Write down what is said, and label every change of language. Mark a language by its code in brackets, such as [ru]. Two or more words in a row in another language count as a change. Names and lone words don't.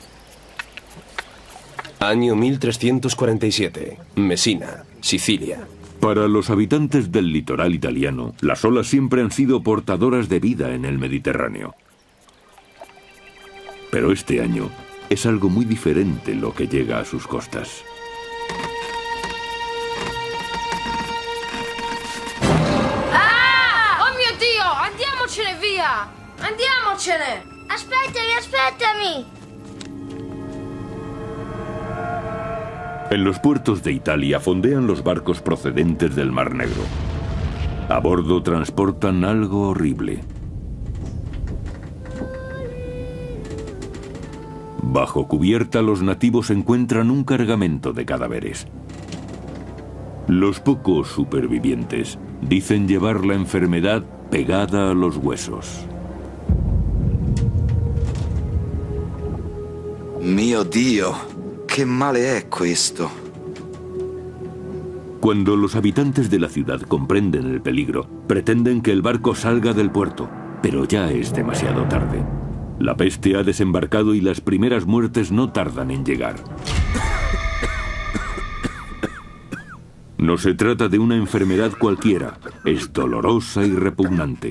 [es] Año 1347. Mesina, Sicilia. Para los habitantes del litoral italiano, las olas siempre han sido portadoras de vida en el Mediterráneo. Pero este año es algo muy diferente lo que llega a sus costas. [it] ¡Ah! ¡Oh mio Dio! ¡Andiamocene via! ¡Andiamocene! ¡Aspettami! [es] En los puertos de Italia fondean los barcos procedentes del Mar Negro. A bordo transportan algo horrible. Bajo cubierta, los nativos encuentran un cargamento de cadáveres. Los pocos supervivientes dicen llevar la enfermedad pegada a los huesos. [it] Mio Dio, che male è questo? [es] Cuando los habitantes de la ciudad comprenden el peligro, pretenden que el barco salga del puerto, pero ya es demasiado tarde. La peste ha desembarcado y las primeras muertes no tardan en llegar. No se trata de una enfermedad cualquiera, es dolorosa y repugnante.